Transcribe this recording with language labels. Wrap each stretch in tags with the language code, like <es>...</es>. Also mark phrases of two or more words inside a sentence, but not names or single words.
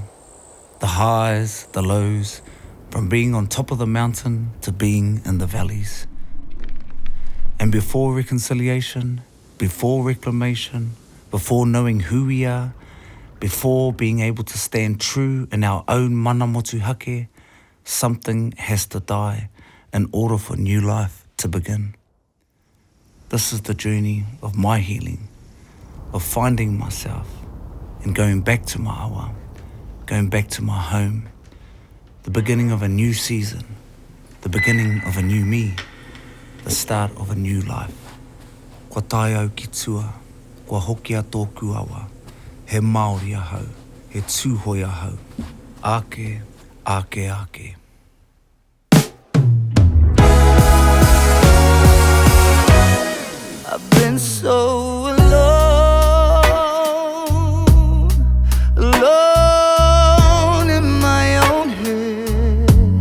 <en>The highs, the lows, from being on top of the mountain to being in the valleys. And before reconciliation, before reclamation, before knowing who we are, before being able to stand true in our own</en> <mi>mana motuhake,</mi> <en>something has to die in order for new life to begin. This is the journey of my healing, of finding myself and going back to my awa, going back to my home, the beginning of a new season, the beginning of a new me, the start of a new life.</en> <mi>Kua tae au ki tua, kua hoki a tōku awa, he Māori ahau, he tūhoi ahau, ake, ake, ake.</mi> <en>I've been so alone, alone in my own head.</en>